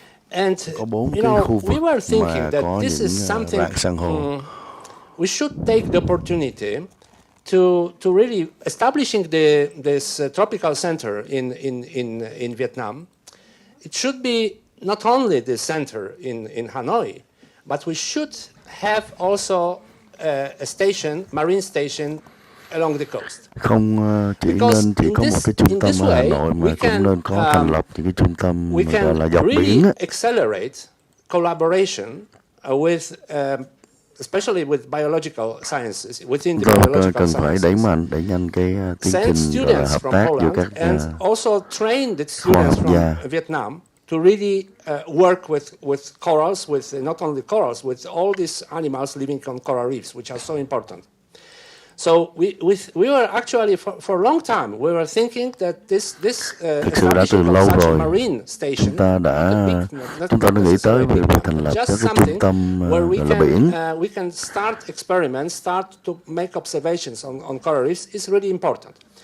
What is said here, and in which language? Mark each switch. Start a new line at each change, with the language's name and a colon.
English: And we were thinking that this is something we should take the opportunity to really establishing this tropical center in Vietnam. It should be not only the center in Hanoi, but we should have also a station, marine station, along the coast.
Vietnamese: Không chỉ nên chỉ có một cái trung tâm ở Hà Nội mà cũng nên có thành lập những cái trung tâm gọi là dọc biển.
English: We can accelerate collaboration with, especially with biological sciences within the biological
Vietnamese: cần phải đẩy nhanh cái tiến trình gọi là hợp tác giữa các
English: also train the students from Vietnam to really work with corals, with not only corals, with all these animals living on coral reefs, which are so important. So we were actually for a long time we were thinking that this establishment of such a marine station,
Vietnamese: chúng ta đã nghĩ tới việc thành lập các cái trung tâm gọi là biển.
English: We can start experiments, start to make observations on coral reefs is really important.